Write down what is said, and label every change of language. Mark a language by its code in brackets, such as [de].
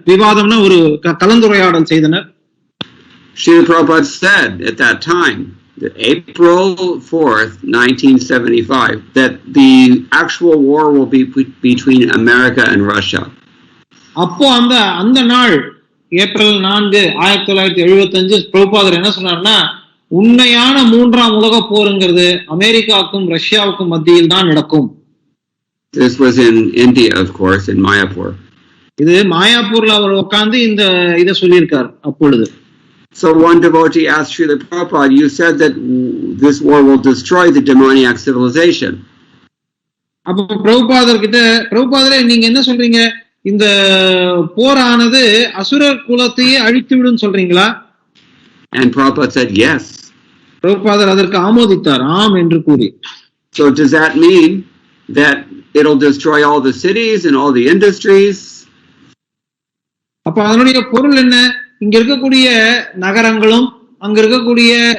[ta] விவாதம்னா ஒரு கலந்துரையாடல் செய்தனர். [en] Srila Prabhupada said at that time, that April 4th, 1975, that the actual war will be between America and Russia. [ta] அப்போ அந்த நாள் April 4, 1975 பிரபுபாதர் என்ன சொன்னார்னா உண்மையான மூன்றாம் உலக போருங்கிறது அமெரிக்காவுக்கும் ரஷ்யாவுக்கும் மத்தியில் தான் நடக்கும். [en] This was in India, of course, in Mayapur. [ta] இது மாயாப்பூர்ல அவர் உட்கார்ந்து இதை சொல்லியிருக்கார் அப்பொழுது. [en] So one devotee asked Srila Prabhupada, you said that this war will destroy the demoniac civilization. [ta] அப்ப பிரபுபாதரே நீங்க என்ன சொல்றீங்க? இந்த போரானது அசுரர் குலத்தையே அழித்து விடும் சொல்றீங்களா? [en] And Prabhupada said yes. [ta] பிரபுபாதர் அதற்கு ஆமோதித்தார், ஆம் என்று கூறி. [en] So does that mean that it'll destroy all the cities and all the industries? [ta] அப்ப அதனுடைய பொருள் என்ன? இங்க இருக்கக்கூடிய நகரங்களும் அங்க இருக்கக்கூடிய